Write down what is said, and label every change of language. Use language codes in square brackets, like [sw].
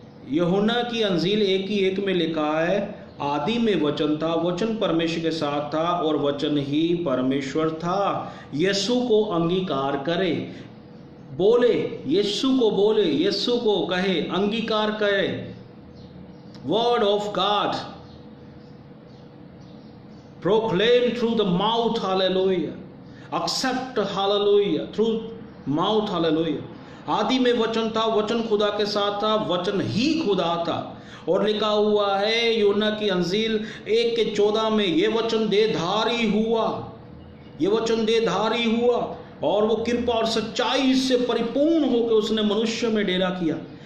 [hi] यूहन्ना की अंजील 1:1 में लिखा है, आदि में वचन था, वचन परमेश्वर के साथ था और वचन ही परमेश्वर था। यीशु को अंगीकार करे, बोले, यीशु को बोले, यीशु को कहे, अंगीकार करे। [en] Word of God proclaim through the mouth. Hallelujah. Accept. Hallelujah. Through mouth. Hallelujah. [hi] आदि में वचन था, वचन खुदा के साथ था, वचन ही खुदा था। और लिखा हुआ है यूहन्ना की अंजील 1:14 में, ये वचन देहधारी हुआ, ये वचन देहधारी हुआ और वो कृपा और सच्चाई से परिपूर्ण होकर उसने मनुष्य में डेरा किया।